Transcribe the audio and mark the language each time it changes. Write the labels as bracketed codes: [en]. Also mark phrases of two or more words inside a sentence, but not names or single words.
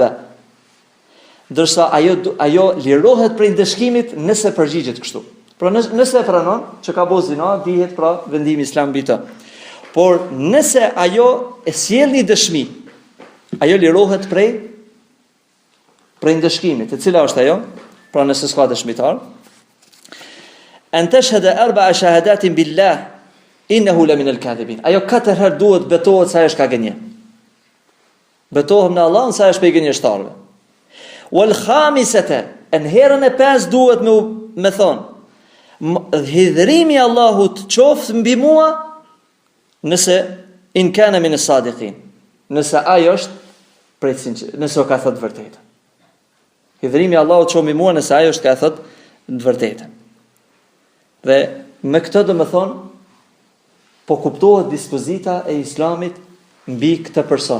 [sq] Dërsa ajo lirohet prej ndëshkimit nëse përgjigjet kështu. Pra nëse e pranon që ka bo zina, dihet pra vendimi islam mbi të. Por nëse ajo e sjell një dëshmi, ajo lirohet prej ndëshkimit. E cila është ajo? Pra nëse s'ka dëshmitar, [ar] أن تشهد أربع شهادات بالله إنه لمن الكاذبين. [sq] Ajo 4 herë duhet betohet se ajo është ka gënje. Betohem në Allah se ajo është pe gënjeshtarëve. [ar] والخامسة, [sq] në herën e 5 duhet me thonë hidhrimi i Allahut qoftë mbi mua nëse [ar] إن كان من الصادقين. [sq] Nëse ajo është prej nëse ka thënë vërtetën. Hidhrimi i Allahut qoftë mbi mua nëse ajo është ka thënë vërtetën. Dhe me këtë do me thonë, po kuptohet dispozita e islamit mbi këtë person.